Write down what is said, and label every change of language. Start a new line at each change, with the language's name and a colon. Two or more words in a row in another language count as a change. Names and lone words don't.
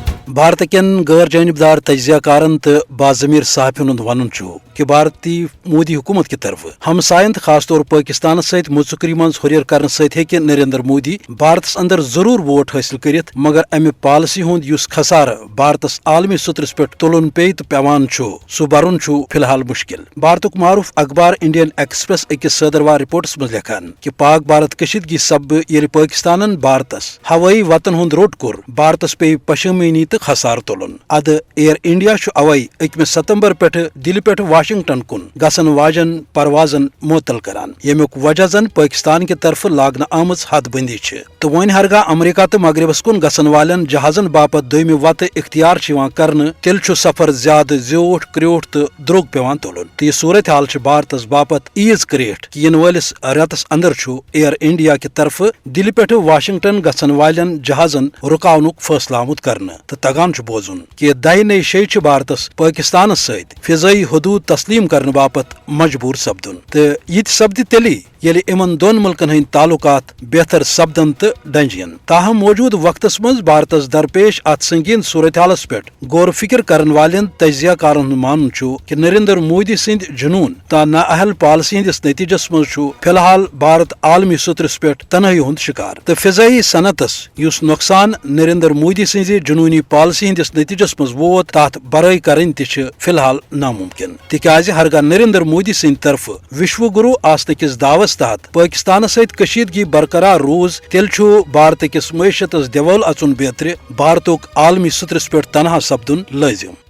Kashmiri: بھارت کین غیر جانبدار تجزیہ کارن تو باضمیر صحافین ہند ون کہ بھارتی مودی حکومت
Urdu: کی طرف
Kashmiri: ہمسائن خاص طور پاکستان ست مذکری من ہریر کرنے ست نریندر مودی بھارتس اندر ضرور ووٹ حاصل کرت، مگر امہ پالسی ہند اس خسار بھارتس عالمی سطرس پہ تلن پی تو پیوان سہ برن فی الحال مشکل۔ بھارتک معروف اخبار انڈین ایکسپریس اکس صدروار رپورٹس مز لکھان کہ پاک بھارت کشیدگی سبب یل پاکستان بھارتس ہوٲیی وتن ہند روٹ کور، بھارتس پی پشمینی تو خسار تلن۔ اد ایئر انڈیا اوے 1 ستمبر پہ دل پہ واشنگٹن کن گسن واجن پروازن معطل کران، یمیک وجہ زن پاکستان
Urdu: کی طرف
Kashmiri: لاگنہ آمز حد بندی تو ون ہرگاہ امریکہ تو مغربس کن گسن والن جہازن باپت دویمہ وتہ اختیار کرنے تیل سفر زیادہ زیوٹھ کریوٹھ تو دروگ پیوان تلن، تو یہ صورتحال بھارتس باپت ایز کریٹھ کہ ین ولس رتس اندر ایئر انڈیا
Urdu: کی طرف
Kashmiri: دل پہ واشنگٹن گسن والن جہازن رکاونک فیصلہ آمت کرنے، تو تگان بوزن کہ دہہ نئی شے بھارتس پاکستان ست فضائی حدود تسلیم کرنے باپت مجبور سپدن، تو یہ سپد تیلی یل امن دون ملکن ہند تعلقات بہتر سپدن تو ڈنجین۔ تاہم موجود وقتس مز بھارتس درپیش ات سنگین صورتحالس پہ غور فکر کرن والن تجزیہ کارن مان کہ نریندر مودی سند جنون تا نااہل پالسی ہندس نتیجس مز فی الحال بھارت عالمی سطرس پہ تنہائی ہند شکار، تو فضائی صنعتس اس نقصان نریندر مودی سز جنونی پالسی ہندس نتیجس مز ووت تات برائی کرن تہ فی الحال ناممکن، تکیاز ہرگاہ نریندر مودی سند طرف وشو گرو آسنہ کس دعوس تحت پاکستان ست کشیدگی برقرار روز تیل بھارت کس معیشتس دیول اچن بیتر بھارتک عالمی سطرس پہ تنہا سپدن لازم۔